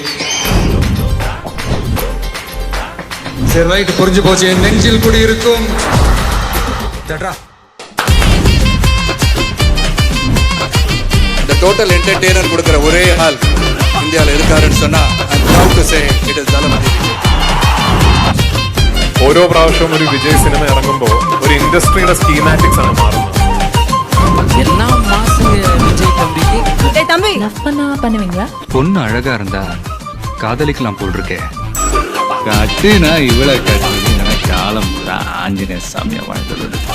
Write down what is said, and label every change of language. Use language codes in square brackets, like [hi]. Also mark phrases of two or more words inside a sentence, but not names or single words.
[ta] சரி, ரைட், புரிஞ்சு போச்சு. என் நெஞ்சில் குடி இருக்கும். இந்த [en] total entertainer [ta] கொடுக்கிற ஒரே ஆள் இந்தியாவில் இருக்காருன்னு சொன்னா [en] I'm proud to say it is Dalamati Vijay. [ml] ഓരോ പ്രാവശ്യവും ഒരു വിജയ് സിനിമ ഇറങ്ങുമ്പോൾ ഒരു ഇൻഡസ്ട്രിയുടെ സ്കീമാറ്റിക്സ് ആണ് മാറുന്നത്. [ta] எல்லாம் மாசுங்க விஜய் தம்பிக்கு. ஏய் தம்பி, லவ் பண்ணுவீங்களா? பொண்ணு அழகா இருந்தா காதலிக்கலாம் போல் இருக்கே. கட்டுனா இவளை கட்டு காலம் ஆஞ்சநேய சாமியா வாழ்ந்தது.